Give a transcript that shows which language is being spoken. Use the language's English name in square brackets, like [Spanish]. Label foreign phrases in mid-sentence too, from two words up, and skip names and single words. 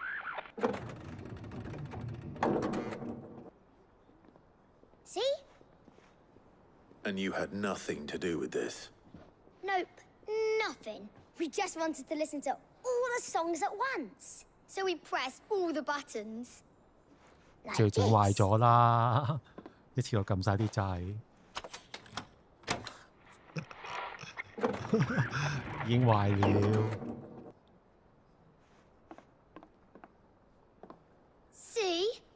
[English] See? And you had nothing to do with this? Nope. Nothing. We just wanted to listen to all the songs at once. So we pressed all the buttons. 就 Like 整壞 this. [Cantonese] 咗啦，一次過撳晒啲掣，已經壞了。 [English] See?